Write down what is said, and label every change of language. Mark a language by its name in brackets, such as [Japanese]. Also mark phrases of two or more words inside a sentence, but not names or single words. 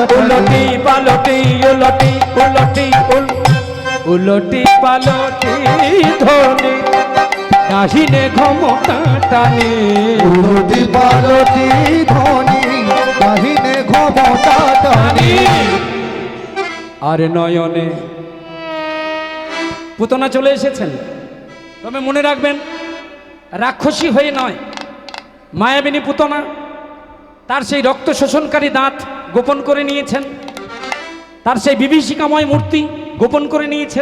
[Bhojpuri] उलटि पलटि उलटि उलटि उलटि पलटि धनि दाहिने घमटा टानि, उलटि पलटि धनि कहिने घमटा टानि। [Bangla] আর নয়নে পুতনা চলে এসেছেন। তবে মনে রাখবেন, রাক্ষসী হয়ে নয়, মায়াবিনী পুতনা তার সেই রক্ত শোষণকারী দাঁত গোপন করে নিয়েছেন, তার সেই বিভীষিকাময় মূর্তি গোপন করে নিয়েছেন।